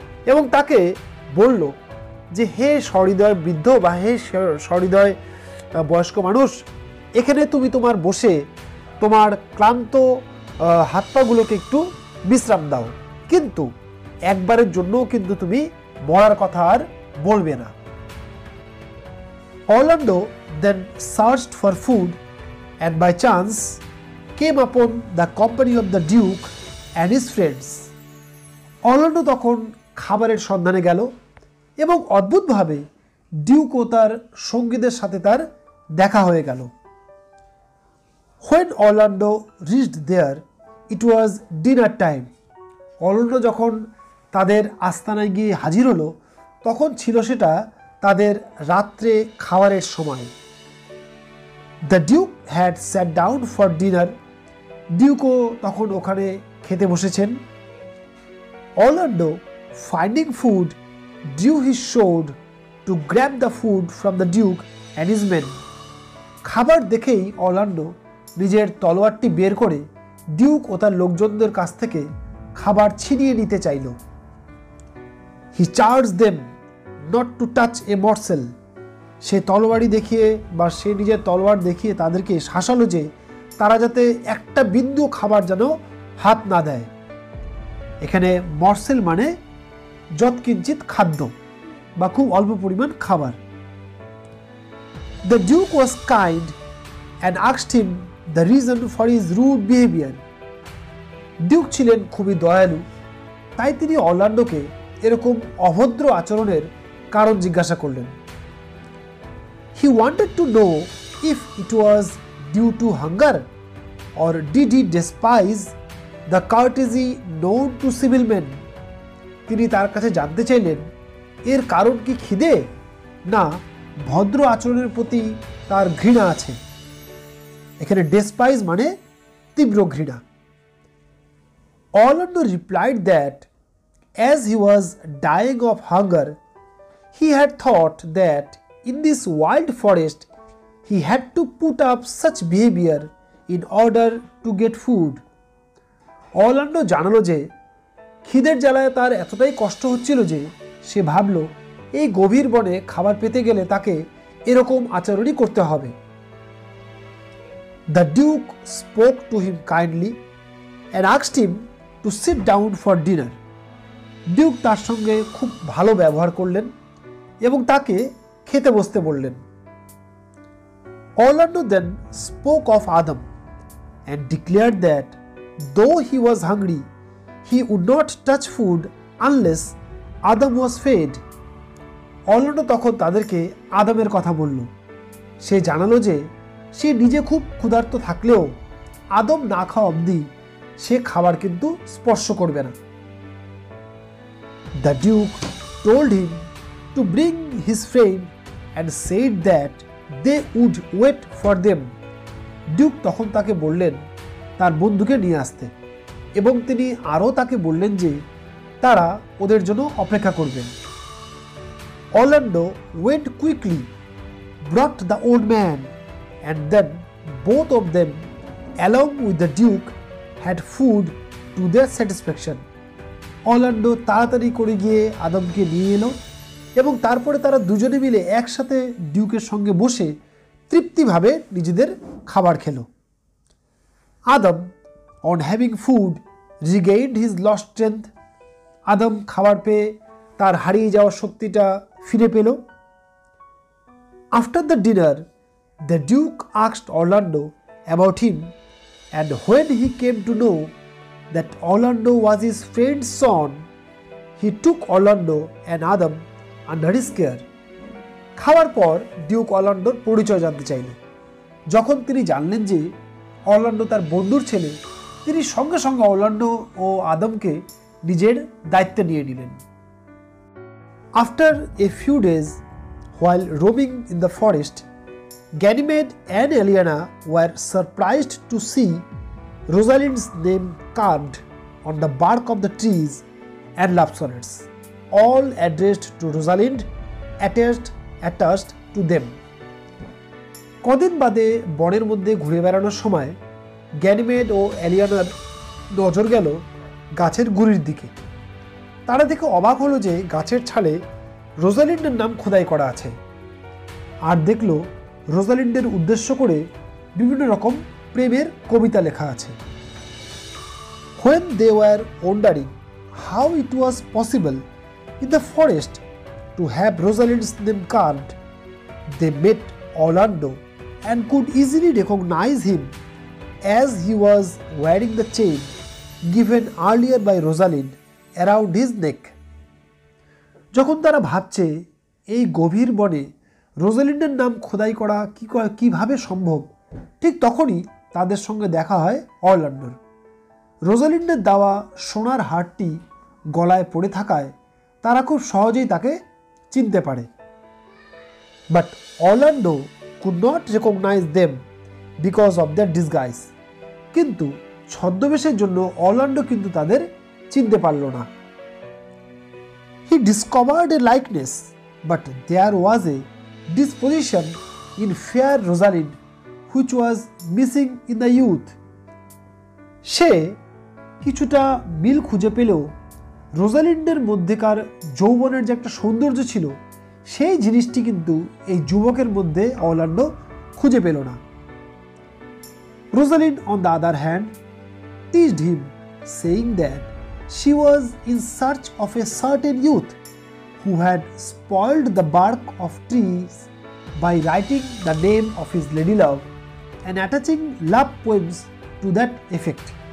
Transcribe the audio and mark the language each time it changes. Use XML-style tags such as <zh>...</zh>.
<bn>এবং তাকে বলল যে হে সহৃদয় বৃদ্ধ বা হে সহৃদয় বয়স্ক মানুষ, এখানে তুমি তোমার বসে তোমার ক্লান্ত হাত পাগুলোকে একটু বিশ্রাম দাও, কিন্তু একবারের জন্যও কিন্তু তুমি মরার কথা আর বলবে না।</bn> <en>Orlando then searched for food and by chance came upon the company of the Duke and his friends.</en> <bn>Orlando তখন খাবারের সন্ধানে গেল এবং অদ্ভুতভাবে ডিউক ও তার সঙ্গীদের সাথে তার দেখা হয়ে গেল।</bn> <en>When Orlando reached there, it was dinner time.</en> <bn>Orlando যখন তাদের আস্তানায় গিয়ে হাজির হলো, তখন ছিল সেটা তাদের রাত্রে খাবারের সময়।</bn> <en>The Duke had sat down for dinner.</en> <bn>ডিউকও তখন ওখানে খেতে বসেছেন।</bn> <en>Orlando, finding food, drew his sword to grab the food from the Duke and his men.</en> <bn>খাবার দেখেই অরল্যান্ডো নিজের তলোয়ারটি বের করে ডিউক ও তার লোকজনদের কাছ থেকে খাবার ছিনিয়ে নিতে চাইল।</bn> <en>He charged them not to touch a morsel.</en> <bn>সে তলোয়ারি দেখিয়ে বা সে নিজের তলোয়ার দেখিয়ে তাদেরকে শাসালো যে তারা যাতে একটা বিন্দু খাবার যেন হাত না দেয়। এখানে মর্সেল মানে যৎকিঞ্চিত খাদ্য বা খুব অল্প পরিমাণ খাবার।</bn> <en>The Duke was kind and asked him the reason for his rude behavior.</en> <bn>Duke ছিলেন খুবই দয়ালু, তাই তিনি অরল্যান্ডোকে এরকম অভদ্র আচরণের কারণ জিজ্ঞাসা করলেন।</bn> <en>He wanted to know if it was due to hunger or did he despise the courtesy known to civil men.</en> <bn>তিনি তার কাছে জানতে চাইলেন এর কারণ কি খিদে, না ভদ্র আচরণের প্রতি তার ঘৃণা আছে। এখানে ডেসপাইজ মানে তীব্র ঘৃণা।</bn> <en>Orlando replied that as he was dying of hunger, he had thought that in this wild forest he had to put up such behavior in order to get food.</en> <bn>Orlando জানালো যে খিদের জ্বালায় তার এতটাই কষ্ট হচ্ছিল যে সে ভাবল এই গভীর বনে খাবার পেতে গেলে তাকে এরকম আচরণই করতে হবে।</bn> <en>The Duke spoke to him kindly and asked him to sit down for dinner.</en> <bn>Duke তার সঙ্গে খুব ভালো ব্যবহার করলেন এবং তাকে খেতে বসতে বললেন।</bn> <en>Orlando then spoke of Adam and declared that though he was hungry, he would not touch food unless Adam was fed.</en> <bn>Orlando তখন তাদেরকে আদমের কথা বলল। সে জানালো যে সে নিজে খুব ক্ষুধার্ত থাকলেও আদম না খাওয়া অবধি সে খাবার কিন্তু স্পর্শ করবে না।</bn> <en>The Duke told him to bring his friend and said that they would wait for them.</en> <bn>Duke তখন তাকে বললেন তার বন্ধুকে নিয়ে আসতে এবং তিনি আরও তাকে বললেন যে তারা ওদের জন্য অপেক্ষা করবেন।</bn> <en>Orlando went quickly, brought the old man, and then both of them, along with the Duke, had food to their satisfaction.</en> <bn>Orlando তাড়াতাড়ি করে গিয়ে আদমকে নিয়ে এলো এবং তারপরে তারা দুজনে মিলে একসাথে ডিউকের সঙ্গে বসে তৃপ্তিভাবে নিজেদের খাবার খেলো।</bn> <en>Adam, on having food, regained his lost strength.</en> <bn>আদম খাবার পেয়ে তার হারিয়ে যাওয়া শক্তিটা ফিরে পেল।</bn> <en>After the dinner, the Duke asked Orlando about him, and when he came to know that Orlando was his friend's son, he took Orlando and Adam under his care.</en> <bn>খাওয়ার পর ডিউক অরল্যান্ডোর পরিচয় জানতে চাইলেন। যখন তিনি জানলেন যে অরল্যান্ডো তার বন্ধুর ছেলে, তিনি সঙ্গে সঙ্গে অরল্যান্ডো ও আদমকে নিজের দায়িত্বে নিয়ে নিলেন।</bn> <en>After a few days, while roaming in the forest, Ganymede and Eliana were surprised to see Rosalind's name carved on the bark of the trees and love sonnets, all addressed to Rosalind, attached to them.</en> <bn>কদিন বাদে বনের মধ্যে ঘুরে বেড়ানোর সময় Ganymede ও এলিয়ানার নজর গেল গাছের গুড়ির দিকে। তারা দেখে অবাক হলো যে গাছের ছালে রোজালিন্ডের নাম খোদাই করা আছে, আর দেখল রোজালিন্ডের উদ্দেশ্য করে বিভিন্ন রকম প্রেমের কবিতা লেখা আছে।</bn> <en>When they were wondering how it was possible in the forest to have Rosalind's name carved, they met Orlando and could easily recognize him as he was wearing the chain given earlier by Rosalind around his neck.</en> <bn>যখন তারা ভাবছে এই গভীর বনে রোজালিন্ডের নাম খোদাই করা কিভাবে সম্ভব, ঠিক তখনই তাদের সঙ্গে দেখা হয় অরল্যান্ডোর। রোজালিন্ডের দেওয়া সোনার হারটি গলায় পড়ে থাকায় তারা খুব সহজেই তাকে চিনতে পারে।</bn> <en>But Orlando could not recognise them because of their disguise.</en> <bn>কিন্তু ছদ্মবেশের জন্য অরল্যান্ডো কিন্তু তাদের চিনতে পারল না।</bn> <en>He discovered a likeness, but there was a disposition in fair Rosalind which was missing in the youth.</en> <bn>সে কিছুটা মিল খুঁজে পেলেও রোজালিন্ডের মধ্যেকার যৌবনের যে একটা সৌন্দর্য ছিল, সেই জিনিসটি কিন্তু এই যুবকের মধ্যে অরল্যান্ডো খুঁজে পেল না।</bn> <en>Rosalind, on the other hand, teased him, saying that she was in search of a certain youth who had spoiled the bark of trees by writing the name of his lady love and attaching love poems to that effect.</en>